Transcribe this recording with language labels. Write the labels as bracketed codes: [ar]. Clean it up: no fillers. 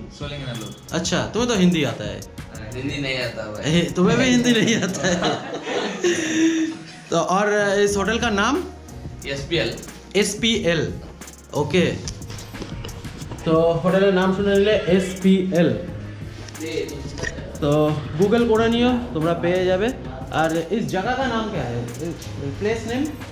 [hi] अच्छा, तुम्हें तो हिंदी आता है? हिंदी नहीं आता भाई। तुम्हें भी हिंदी नहीं आता है तो और इस होटल का नाम? SPL। ओके, तो [bn] হোটেলের নাম শুনে নিলে SPL। तो गूगल করে নিও, তোমরা পেয়ে যাবে। [hi] আর इस जगह का नाम क्या है, प्लेस नेम?